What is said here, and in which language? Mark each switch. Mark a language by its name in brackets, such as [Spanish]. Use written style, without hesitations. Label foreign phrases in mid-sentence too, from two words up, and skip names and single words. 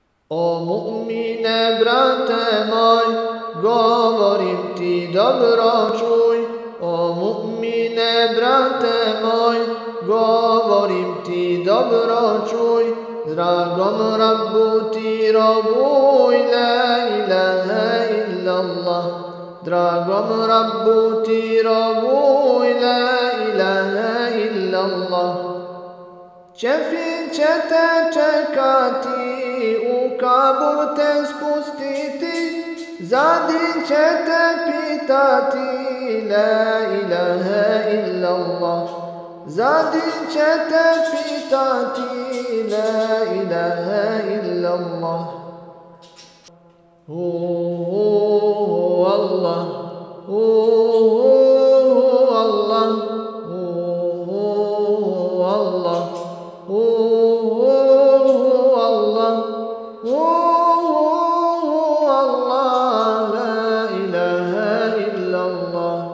[Bosnian] O mu'mine, brate moj, govorim ti dobro čuj. O mu'mine, brate moj, govorim ti dobro čuj. Dragom Rabbu ti robuj, [Arabic] لا إله إلا الله. [Bosnian] Dragom Rabbu ti robuj, [Arabic] لا إله إلا الله. [Bosnian] Čefin će te čekati, u kabur te spustiti, zadin će te pitati, [Arabic] لا إله إلا الله. [Bosnian] Zadin će te pitati, [Arabic] لا إله إلا الله. Allah, Allah, Allah, Allah, Allah, لا إله إلا الله.